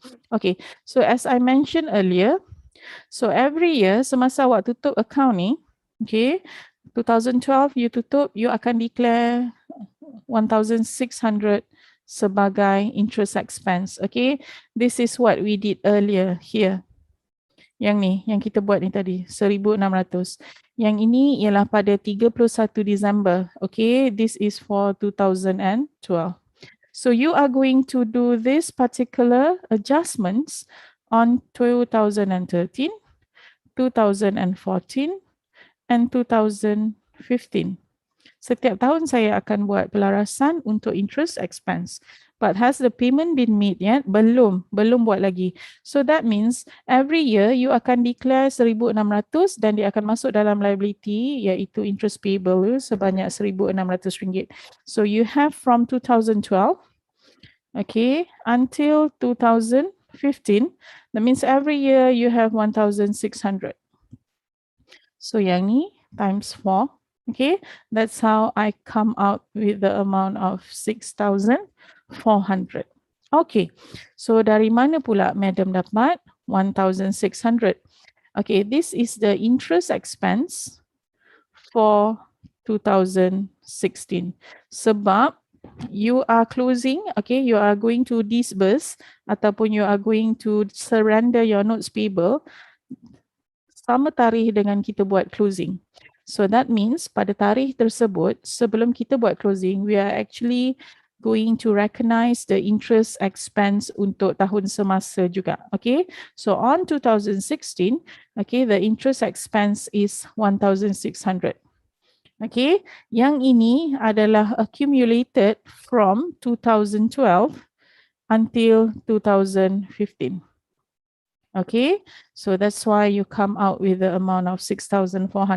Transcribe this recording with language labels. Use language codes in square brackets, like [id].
[en] Okay, so as I mentioned earlier, so every year [ms] semasa awak tutup [en] account ni, okay, 2012 you tutup, you [ms] akan [en] declare 1,600 [ms] sebagai [en] interest expense. Okay, this is what we did earlier here. [ms] Yang ni, yang kita buat ni tadi, 1,600. Yang ini ialah pada 31 Disember. [en] Okay, this is for 2012. So you are going to do this particular adjustments on 2013, 2014, and 2015. [ms] Setiap tahun saya akan buat pelarasan untuk interest expense. [en] But has the payment been made yet? [ms] Belum buat lagi. [en] So that means every year you [ms] akan declare 1,600 dan dia akan masuk dalam liability iaitu interest payable sebanyak RM1,600. [en] So you have from 2012, okay, until 2015. That means every year you have 1,600. So [ms] yang ni [en] times 4. Okay, that's how I come out with the amount of 6,400. [ms] Okay, so dari mana pula Madam dapat 1,600? [en] Okay, this is the interest expense for 2016. Sebab you are closing, okay, you are going to disburse [ms] ataupun [en] you are going to surrender your notes payable [ms] sama tarikh dengan kita buat [en] closing. So that means [ms] pada tarikh tersebut, sebelum kita buat [en] closing, we are actually going to recognize the interest expense [ms] untuk tahun semasa juga. [en] Okay, so on 2016, okay, the interest expense is 1,600. Okay, [ms] yang ini adalah [en] accumulated from 2012 until 2015. Okay, so that's why you come out with the amount of 6,400.